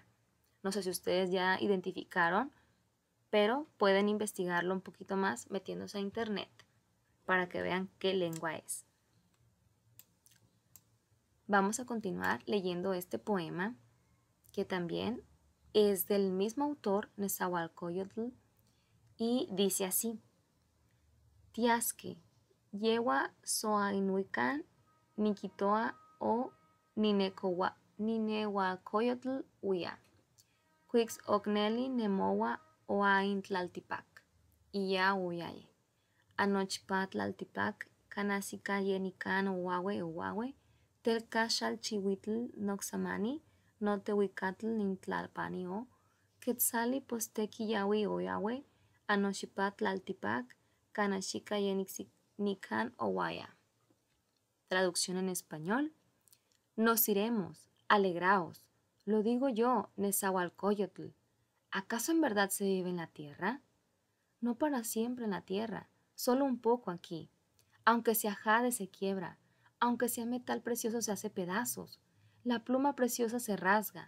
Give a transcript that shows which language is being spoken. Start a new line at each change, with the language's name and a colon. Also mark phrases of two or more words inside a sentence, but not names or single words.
Spanish: No sé si ustedes ya identificaron, pero pueden investigarlo un poquito más metiéndose a internet para que vean qué lengua es. Vamos a continuar leyendo este poema, que también es del mismo autor, Nezahualcóyotl, y dice así:
Nahuatl languages: Tiasque, yewa soainuican, niquitoa o ninehuacoyotl uya, quix ocneli nemowa oaintlaltipac, iya uyaye, anochpatlaltipac, canasica yenican uawe, telca xalchihuitl noxamani, notehuicatl nintlalpani o, quetzali postequi yawi oyawe, anochipatlaltipac, Kanashika Yenikan Owaya.
Spanish: Traducción en español: Nos iremos, alegraos. Lo digo yo, Nezahualcóyotl. ¿Acaso en verdad se vive en la tierra? No para siempre en la tierra, solo un poco aquí. Aunque sea jade se quiebra, aunque sea metal precioso se hace pedazos, la pluma preciosa se rasga.